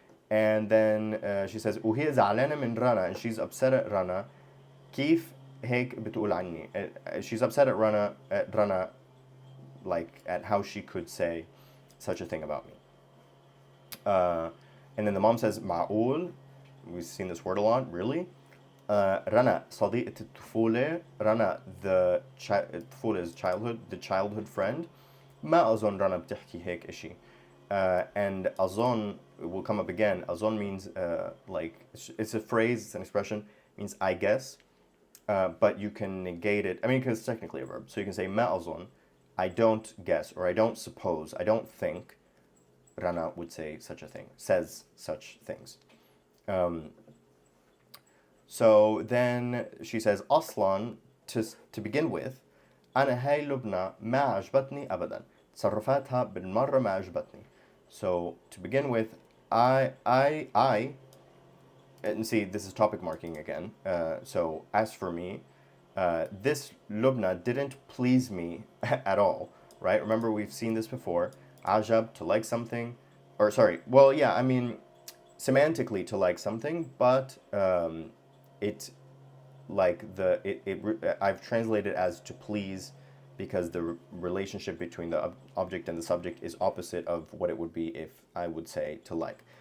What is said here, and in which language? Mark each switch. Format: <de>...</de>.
<en>And then she says</en> <ar>وهي زعلانة من</ar> <en>Rana, and she's upset at Rana.</en> <ar>كيف هيك بتقول عني?</ar> <en>She's upset at Rana, like at how she could say such a thing about me. And then the mom says معقول. We've seen this word a lot. Really?</en> <ar>Rana صديقة الطفولة.</ar> <en>Rana, الطفولة is childhood, the childhood friend.</en> <ar>ما أظن رنا بتحكي هيك إشي.</ar> <en>And أظن will come up again. أظن means like it's a phrase, it's an expression, means I guess, but you can negate it. I mean, because it's technically a verb, so you can say</en> <ar>ما أظن</ar> <en>I don't guess, or I don't suppose, I don't think Rana would say such a thing, says such things. So then she says,</en> <ar>أصلا</ar> <en>to begin with</en> <ar>أنا هاي لبنى ما عجبتني أبدا تصرفاتها بالمرة ما عجبتني.</ar> <en>So to begin with, I and see, this is topic marking again. So as for me, this Lubna didn't please me at all, right? Remember, we've seen this before. Ajab, to like something, or sorry, well, yeah, I mean, semantically to like something, but it like I've translated as to please because the relationship between the object and the subject is opposite of what it would be if I would say to like.</en>